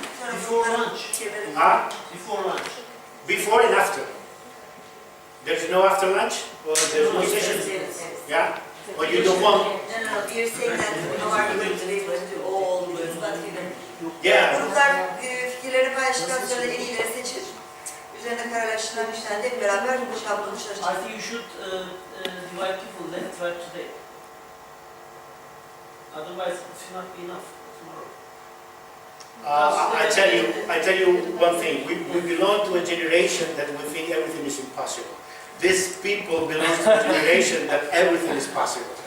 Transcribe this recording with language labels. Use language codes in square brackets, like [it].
[en] Before lunch. Huh? Before lunch. Before and after. There's no after lunch? Or there's no session? Yeah? Or you don't want? No, you're saying that no argument today was to all groups, but even Yeah. [tr] gruplar fikirlerini paylaştıktan sonra en iyileri seçir. Üzerine kararlaştırılan bir tane de hep beraber şablonu [en] I [tr] çalışacak. [en] think you should divide people left, right today. Otherwise, it will not be enough tomorrow. I tell you one thing. We belong to a generation that we think everything is impossible. These people belong to a generation that everything is possible.